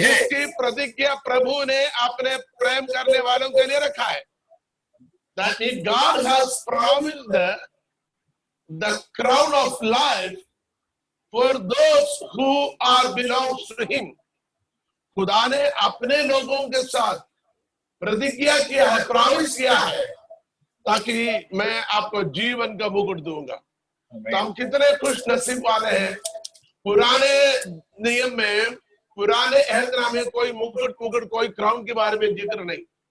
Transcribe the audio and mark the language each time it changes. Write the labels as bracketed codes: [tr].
[hi] जिसकी प्रतिज्ञा प्रभु ने अपने प्रेम करने वालों के लिए रखा है। [en] That God has promised the crown of life for those who are belongs to Him. [hi] खुदा ने अपने लोगों के साथ प्रतिज्ञा किया है, प्रॉमिस किया है, ताकि मैं आपको जीवन का मुकुट दूंगा। तो हम कितने खुश नसीब वाले हैं। पुराने नियम में, पुराने अहदनामे में कोई मुकुट कोई क्राउन के बारे में जिक्र नहीं।